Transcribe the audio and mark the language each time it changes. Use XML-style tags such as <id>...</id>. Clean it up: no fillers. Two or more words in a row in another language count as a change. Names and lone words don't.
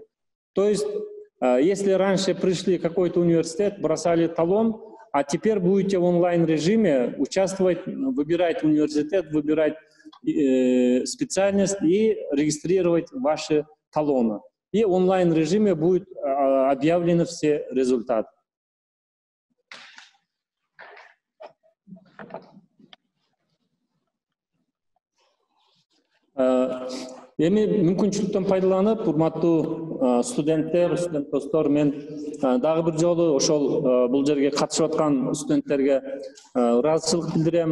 <ru>То есть, если раньше пришли в какой-то университет, бросали талон, а теперь будете в онлайн-режиме участвовать, выбирать университет, выбирать специальность и регистрировать ваши талоны. И в онлайн-режиме будут объявлены все результаты.</ru> <ky>Эми мүмкүнчүлүктөн пайдаланып, урматтуу студенттер, студент достор, мен дагы бир жолу ошол бул жерге катышып аткан студенттерге ыраазычылык билдирем.</ky>